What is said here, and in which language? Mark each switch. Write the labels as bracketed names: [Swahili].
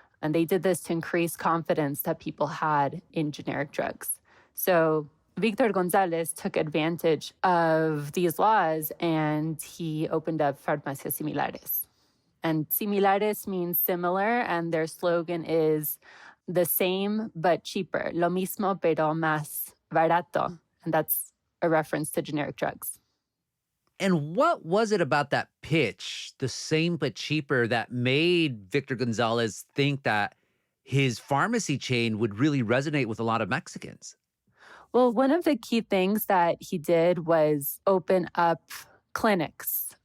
[English] And they did this to increase confidence that people had in generic drugs. So Victor Gonzalez took advantage of these laws, and he opened up Farmacias Similares. And Similares means similar, and their slogan is the same but cheaper. [Spanish] Lo mismo pero más barato. [English] And that's a reference to generic drugs. And what was it about that pitch, the same but cheaper, that made Victor Gonzalez think that his pharmacy chain would really resonate with a lot of Mexicans? Well, one of the key things that he did was open up clinics